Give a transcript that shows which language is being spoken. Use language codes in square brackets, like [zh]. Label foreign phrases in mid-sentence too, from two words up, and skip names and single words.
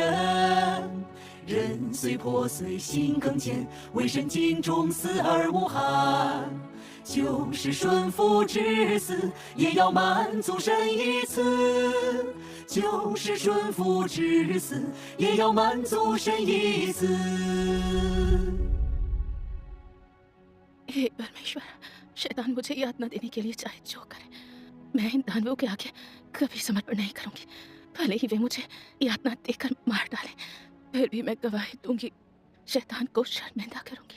[zh] 人虽破碎心更坚，为神尽忠死而无憾。就是顺服至死，也要满足神一次。就是顺服至死，也要满足神一次。 [hi] हे परमेश्वर, शैतान मुझे यातना देने के लिए चाहे जो करे, मैं इन दानवों के आगे कभी समर्पण नहीं करूंगी। भले ही वे मुझे यातना देकर मार डालें, फिर भी मैं गवाही दूंगी, शैतान को शर्मिंदा करूंगी।